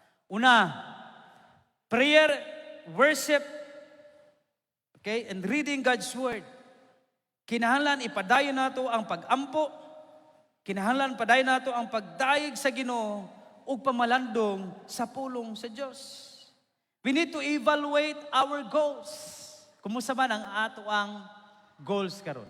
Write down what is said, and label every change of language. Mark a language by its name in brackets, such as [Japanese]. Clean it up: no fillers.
[English] Una, prayer, worship, okay, and reading God's word. [Cebuano] Kinahanglan ipadayon nato ang pag-ampo, kinahanglan padayon nato ang pagdayeg sa Ginoo ug pamalandong sa pulong sa Dios. [English] We need to evaluate our goals. [Cebuano] Kumusta man ang ato ang goals karon?